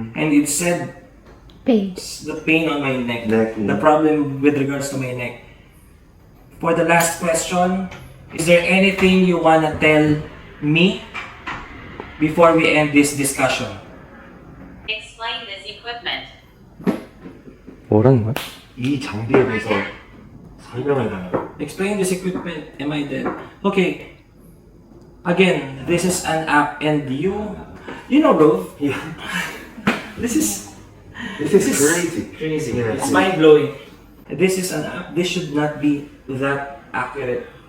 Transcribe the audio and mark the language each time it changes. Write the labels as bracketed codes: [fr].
[en] And it said the pain on my neck. The problem with regards to my neck. For the last question, is there anything you wanna tell me before we end this discussion? Explain this equipment. [ko] 뭐라는 거야? 이 장비에 대해서 설명해달라고. [en] Explain this equipment. Am I dead? Okay. Again, this is an app, and you know, bro. Yeah. This is crazy. crazy. Yeah, It's yeah. mind blowing. This is an app. This should not be that accurate.